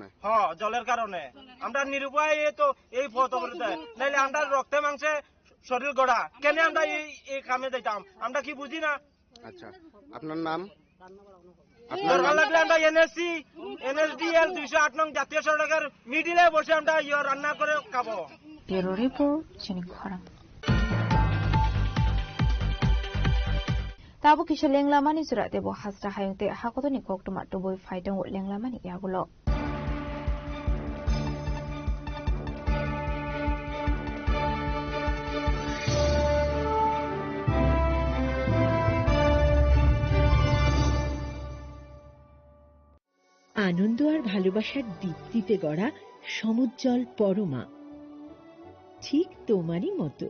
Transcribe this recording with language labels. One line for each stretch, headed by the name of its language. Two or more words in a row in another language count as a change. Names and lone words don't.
Bangla: জলের কারণে আমরা নিরুপায় তো এই পথ অবরোধ, নাইলে আমরা রক্তে মাংসে শরীর গড়া, কেন আমরা এই কামে যাইতাম, আমরা কি বুঝি না? আচ্ছা, আপনার নাম? দরকার লাগলে আমরা NSDL 208 নং জাতীয় সড়কের মিডিলে বসে আমরা রান্না করে খাবো।
English: bureau report
Kok Borok: চিনি খরাং Tabu kisha lenglamani surat debo hasra hayungte hakotoni koktuma tuboi faidong lenglamani yagulo.
Bangla: আনন্দ আর ভালোবাসার দীপ্তিতে গড়া সমুজ্জ্বল পরমা, ঠিক তোমারই মতো।